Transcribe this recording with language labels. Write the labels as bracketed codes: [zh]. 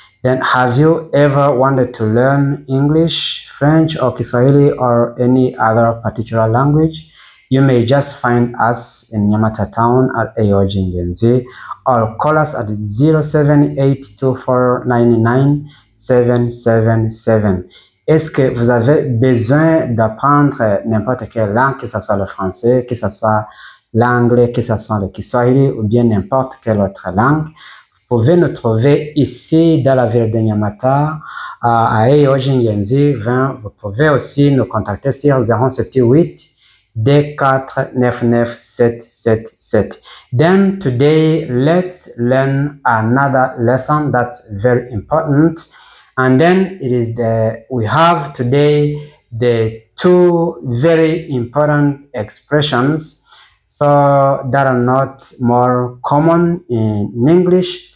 [en] Then have you ever wanted to learn English, French or Kiswahili or any other particular language? You may just find us in Nyamata town at AOG Ingenzi or call us at 0782499777. [fr] Est-ce que vous avez besoin d'apprendre n'importe quelle langue, que ce soit le français, que ce soit l'anglais, que ce soit le kiswahili ou bien n'importe quelle autre langue? Vous pouvez nous trouver ici dans la ville de Nyamata, à AOG Ingenzi 20. Vous pouvez aussi nous contacter sur 078 D4997777. [en] Then today let's learn another lesson that's very important. And then we have today the two very important expressions so that are not more common in English.